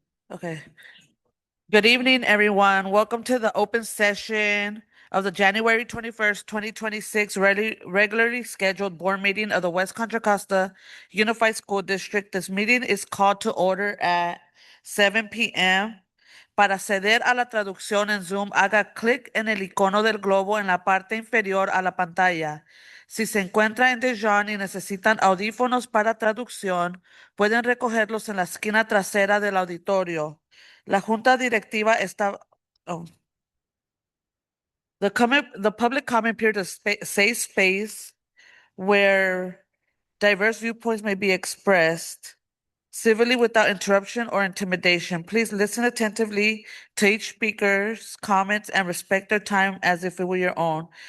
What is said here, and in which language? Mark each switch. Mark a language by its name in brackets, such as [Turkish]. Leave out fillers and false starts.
[English] Okay. Good evening, everyone. Welcome to the open session of the January 21st, 2026 regularly scheduled board meeting of the West Contra Costa Unified School District. This meeting is called to order at 7 p.m. [Spanish] Para acceder a la traducción en Zoom, haga clic en el icono del globo en la parte inferior a la pantalla. Si se encuentra en Dijon y necesitan audífonos para traducción, pueden recogerlos en la esquina trasera del auditorio. La Junta Directiva está, oh. [English] The public comment period is safe space where diverse viewpoints may be expressed civilly without interruption or intimidation. Please listen attentively to each speaker's comments and respect their time as if it were your own.